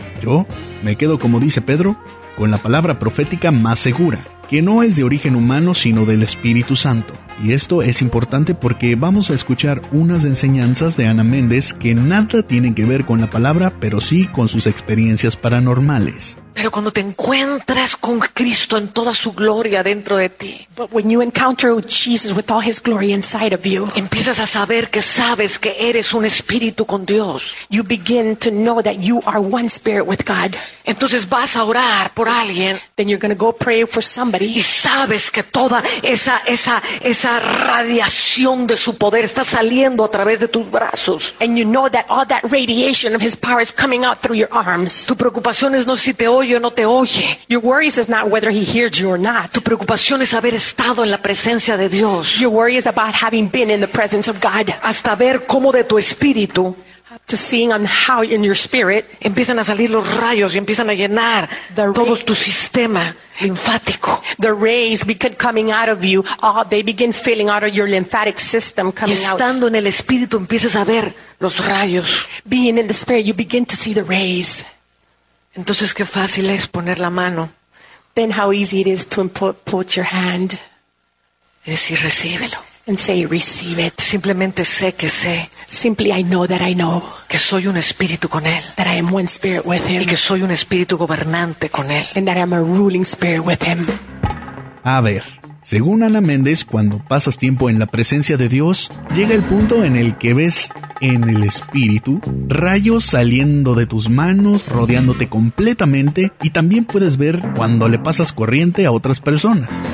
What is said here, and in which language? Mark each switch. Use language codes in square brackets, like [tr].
[es] Yo me quedo, como dice Pedro, con la palabra profética más segura, que no es de origen humano, sino del Espíritu Santo. Y esto es importante porque vamos a escuchar unas enseñanzas de Ana Méndez que nada tienen que ver con la palabra, pero sí con sus experiencias paranormales. Pero cuando te encuentras con Cristo en toda su gloria dentro de ti, [en] but when you encounter with Jesus with all his glory inside of you, [es] empiezas a saber que sabes que eres un espíritu con Dios. [en] You begin to know that you are one spirit with God. [es] Entonces vas a orar por alguien. [en] Then you're going to go pray for somebody. [es] Y sabes que toda esa radiación de su poder está saliendo a través de tus brazos. [en] And you know that all that radiation of his power is coming out through your arms. [es] Tu preocupación es no si te oye o no te oye. [en] Your worries is not whether he hears you or not. [es] Tu preocupación es haber estado en la presencia de Dios. [en] Your worry is about having been in the presence of God. [es] Hasta ver cómo de tu espíritu, [en] to seeing on how in your spirit, [es] empiezan a salir los rayos y empiezan a llenar todo tu sistema linfático. [en] The rays begin coming out of you. Oh, they begin filling out of your lymphatic system coming out. [es] Y estando [en] out [es] en el espíritu empiezas a ver los rayos. [en] Being in the spirit, you begin to see the rays. [es] Entonces, qué fácil es poner la mano. [en] Then how easy it is to put your hand. [es] Es decir, recíbelo. [en] And say, receive it. [es] Simplemente sé que sé. [en] Simply I know that I know. [es] Que soy un espíritu con él. [en] That I am one spirit with him. [es] Y que soy un espíritu gobernante con él. [en] And that I am a ruling spirit with him. [es] A ver, según Ana Méndez, cuando pasas tiempo en la presencia de Dios, llega el punto en el que ves en el espíritu rayos saliendo de tus manos, rodeándote completamente, y también puedes ver cuando le pasas corriente a otras personas.